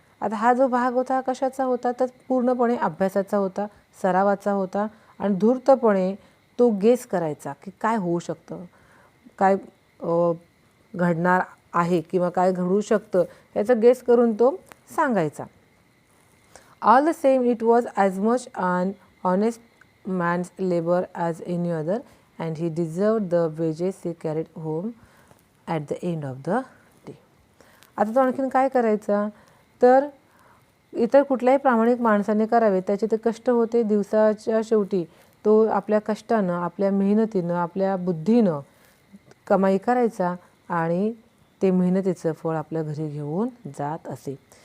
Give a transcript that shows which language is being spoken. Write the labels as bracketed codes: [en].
[mr] आता हा जो भाग होता कशाचा होता, तर पूर्णपणे अभ्यासाचा होता, सरावाचा होता आणि धूर्तपणे तो गेस करायचा की काय होऊ शकतं, काय घडणार आहे किंवा काय घडू शकतं याचं गेस करून तो सांगायचा. [en] All the same it was as much an honest man's labor as any other and he deserved the wages he carried home at the end of the day. [mr] आता तो आणखीन काय करायचा, तर इतर कुठल्याही प्रामाणिक माणसाने करावे त्याचे ते कष्ट होते. दिवसाच्या शेवटी तो आपल्या कष्टानं, आपल्या मेहनतीनं, आपल्या बुद्धीनं कमाई करायचा आणि ते मेहनतीचं फळ आपल्या घरी घेऊन जात असे.